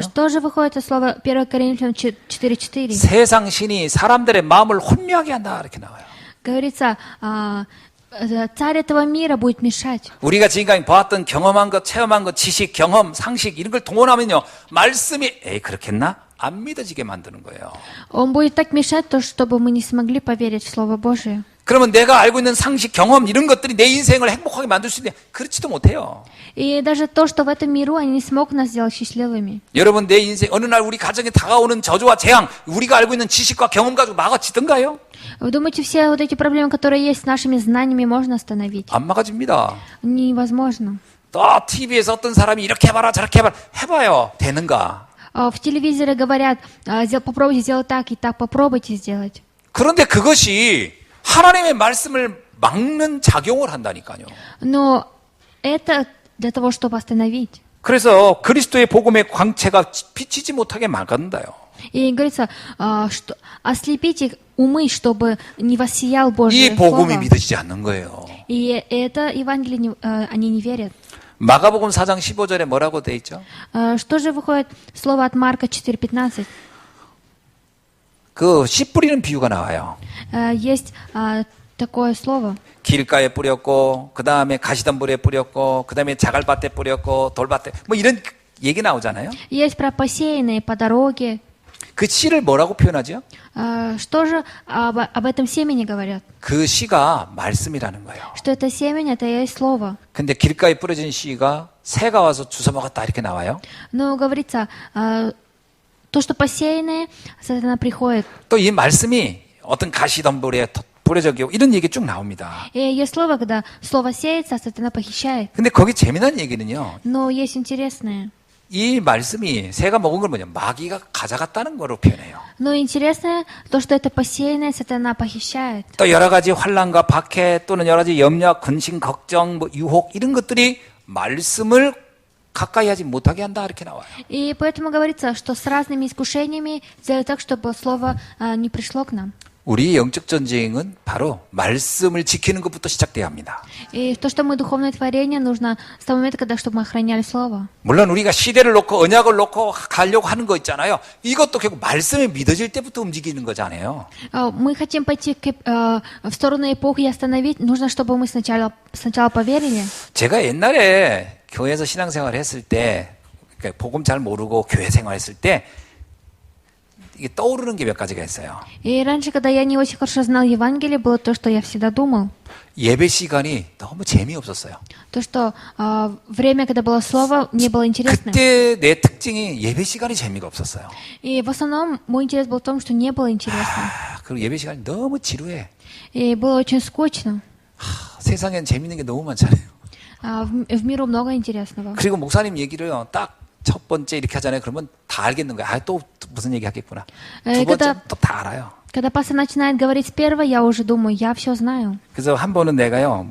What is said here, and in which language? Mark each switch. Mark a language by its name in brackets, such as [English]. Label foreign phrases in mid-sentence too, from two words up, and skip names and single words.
[Russian] Что же выходит из слова 1 Коринфянам 4:4? [Korean] 세상 신이 사람들의 마음을 혼미하게 한다 이렇게 나와요. [Russian] Говорится, царь этого мира будет мешать. [Korean] 우리가 지금까지 보았던 경험한 것, 체험한 것, 지식, 경험, 상식 이런 걸 동원하면요. 말씀이 에이 그렇겠나? 안 믿어지게 만드는 거예요. [Russian] Он будет так мешать, то, чтобы мы не смогли поверить в Слово Божие. [Korean] 그러면 내가 알고 있는 상식, 경험 이런 것들이 내 인생을 행복하게 만들 수 있는데 그렇지도 못해요. [Russian] И даже то, что в этом миру, они не смогут нас сделать счастливыми. [Korean] 여러분 내 인생 어느 날 우리 가정에 다가오는 저주와 재앙 우리가 알고 있는 지식과 경험 가지고 막아지던가요? [Russian] Вы думаете, все вот эти проблемы, которые есть с нашими знаниями, можно остановить? [Korean] 안 막아집니다. [Russian] Невозможно. [Korean] 또 TV에서 어떤 사람이 이렇게 해봐라 저렇게 해봐라 해봐요. 되는가? [Russian] В телевизоре говорят, попробуйте сделать так и так, попробуйте сделать. [Korean] 그런데 그것이 하나님의 말씀을 막는 작용을 한다니까요. [Russian] Но это для того, чтобы остановить. [Korean] 그래서 그리스도의 복음의 광채가 비치지 못하게 막는다요. [Russian] И говорится, что ослепить их умы, чтобы не воссиял [Korean] 이 [Russian] Божье [Korean] 복음이 [Russian] Слово. [Korean] 믿어지지 않는 거예요. [Russian] И это Евангелие они не верят. [Korean] 마가복음 4장 15절에 뭐라고 돼 있죠? [Russian] Что же выходит слово от Марка 4:15? [Korean] 그 씨 뿌리는 비유가 나와요. [Russian] Есть такое слово. [Korean] 길가에 뿌렸고 그 다음에 가시덤불에 뿌렸고 그 다음에 자갈밭에 뿌렸고 돌밭에 뭐 이런 얘기 나오잖아요. [Russian] Есть про посеянные по дороге. [Korean] 그 씨를 뭐라고 표현하죠? [Russian] Что же об этом семени говорят? [Korean] 그 씨가 말씀이라는 거예요. [Russian] Что это семя, это и есть слово. [Korean] 근데 길가에 뿌려진 씨가 새가 와서 주워 먹었다 이렇게 나와요. [Russian] Но говорится, то, что посеянное, сатана приходит. [Korean] 또 이 말씀이 어떤 가시덤불에 뿌려져기고 이런 얘기 쭉 나옵니다. [Russian] И есть слово, когда слово сеется, а сатана похищает. [Korean] 근데 거기 재미난 얘기는요. [Russian] Но есть интересное. [Korean] 이 말씀이 새가 먹은 걸 뭐냐 마귀가 가져갔다는 거로 표현해요. [Russian] Но интересное то, что это посеянное, сатана похищает. [Korean] 또 여러 가지 환난과 박해 또는 여러 가지 염려, 근심, 걱정, 뭐 유혹 이런 것들이 말씀을 가까이 하지 못하게 한다 이렇게 나와요. [Russian] И поэтому говорится, что с разными искушениями сделать так, чтобы слово не пришло к нам. [Korean] 우리의 영적 전쟁은 바로 말씀을 지키는 것부터 시작돼야 합니다. [Russian] И то, что мы духовное творение, нужно с того момента, когда чтобы мы охраняли слово. [Korean] 물론 우리가 시대를 놓고 언약을 놓고 가려고 하는 거 있잖아요. 이것도 결국 말씀이 믿어질 때부터 움직이는 거잖아요. [Russian] Мы хотим пойти в сторону эпохи и остановить. Нужно, чтобы мы сначала поверили. [Korean] 제가 옛날에 교회에서 신앙생활을 했을 때 그러니까 복음 잘 모르고 교회 생활했을 때 이게 떠오르는 게 몇 가지가 있어요. [Russian] И раньше, когда я не очень хорошо знал Евангелие, было то, что я всегда думал. [Korean] 예배 시간이 너무 재미없었어요. [Russian] То, что время, когда было слово, не было интересно. [Korean] 그때 내 특징이 예배 시간이 재미가 없었어요. [Russian] И в основном мой интерес был в том, что не было интересно. [Korean] 그리고 예배 시간이 너무 지루해. [Russian] И было очень скучно. [Korean] 세상엔 재밌는 게 너무 많잖아요. [Russian] В миру много интересного. [Korean] 그리고 목사님 얘기를 딱 첫 번째 이렇게 하잖아요. 그러면 다 알겠는 거야. 또 무슨 얘기 하겠구나. 두 번째 또 다 알아요. [Russian] Когда пастор начинает говорить с первого, я уже думаю, я все знаю. [Korean] 그래서 한 번은 내가요.